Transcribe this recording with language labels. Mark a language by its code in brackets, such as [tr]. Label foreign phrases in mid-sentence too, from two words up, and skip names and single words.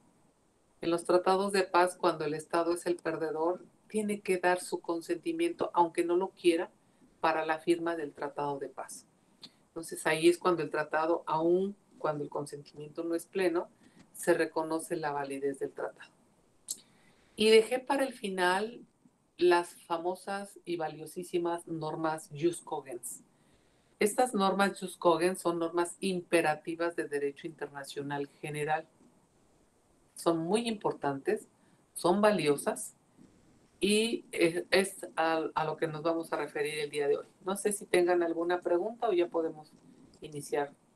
[es] En los tratados de paz, cuando el Estado es el perdedor, tiene que dar su consentimiento, aunque no lo quiera, para la firma del tratado de paz. Entonces ahí es cuando el tratado, aun cuando el consentimiento no es pleno, se reconoce la validez del tratado. Y dejé para el final las famosas y valiosísimas normas [la] jus cogens. [es] Estas normas [la] jus cogens [es] son normas imperativas de derecho internacional general. Son muy importantes, son valiosas y es a lo que nos vamos a referir el día de hoy. No sé si tengan alguna pregunta o ya podemos iniciar.